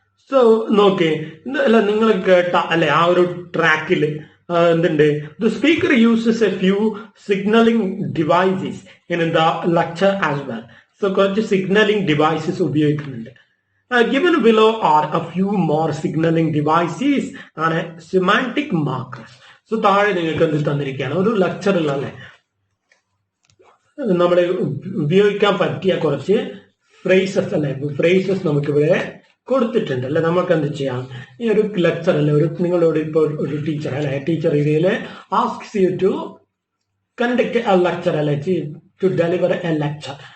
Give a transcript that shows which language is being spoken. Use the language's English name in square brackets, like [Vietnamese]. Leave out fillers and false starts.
[Malayalam] So നോക്കേ, നിങ്ങൾ കേട്ട ആ ഒരു ട്രാക്കിൽ എന്തുണ്ട്, [English] The speaker uses a few signalling devices in the lecture as well. [Malayalam] So കുറച്ച് സിഗ്നലിംഗ് ഡിവൈസസ് ഉപയോഗിക്കുന്നുണ്ട്. [English] Given below are a few more signaling devices and semantic markers. [Malayalam] So താഴെ നിങ്ങൾക്ക് എന്ത് തന്നിരിക്കുകയാണ്, ഒരു ലെക്ചറിൽ നമ്മളെ ഉപയോഗിക്കാൻ പറ്റിയ കുറച്ച് ഫ്രേസസ് നമുക്കിവിടെ കൊടുത്തിട്ടുണ്ട് നമുക്ക് എന്ത് ചെയ്യാം, ഈ ഒരു ലെക്ചർ നിങ്ങളോട് ഇപ്പോൾ ഒരു ടീച്ചർ ഇതില് [English] asks you to conduct a lecture [Malayalam] to deliver A lecture.